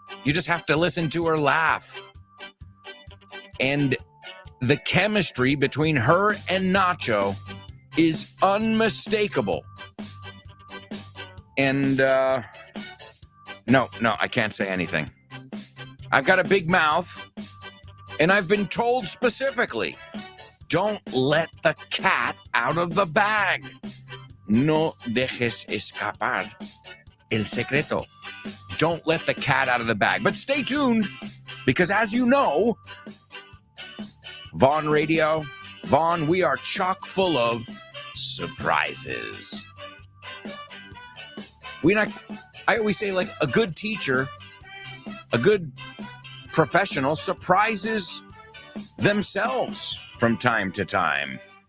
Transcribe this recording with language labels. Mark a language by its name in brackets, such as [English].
[English] You just have to listen to her laugh. And the chemistry between her and Nacho is unmistakable. And, no, I can't say anything. I've got a big mouth, and I've been told specifically, don't let the cat out of the bag. [Spanish] No dejes escapar el secreto. [English] Don't let the cat out of the bag. But stay tuned, because as you know, Vaughn Radio, Vaughn, we are chock full of surprises. I always say, like, a good teacher, a good professional surprises themselves from time to time.